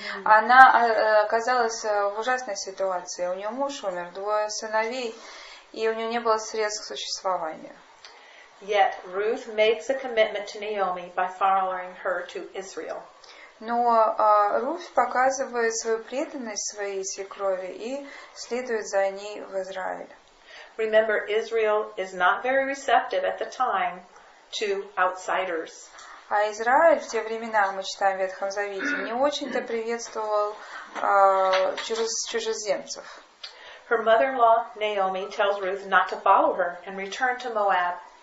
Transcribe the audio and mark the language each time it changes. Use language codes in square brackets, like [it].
[ru] Она оказалась в ужасной ситуации. У нее муж умер, 2 сыновей, и у нее не было средств к существованию. [en] Yet Ruth makes a commitment to Naomi by following her to Israel. [ru] Но Руфь показывает свою преданность своей свекрови и следует за ней в Израиль. [en] Remember, Israel is not very receptive at the time to outsiders. [ru] А Израиль в те времена, мы читаем в Ветхом Завете, не очень-то приветствовал чужеземцев. [en] Her mother-in-law Naomi tells Ruth not to follow her and return to Moab.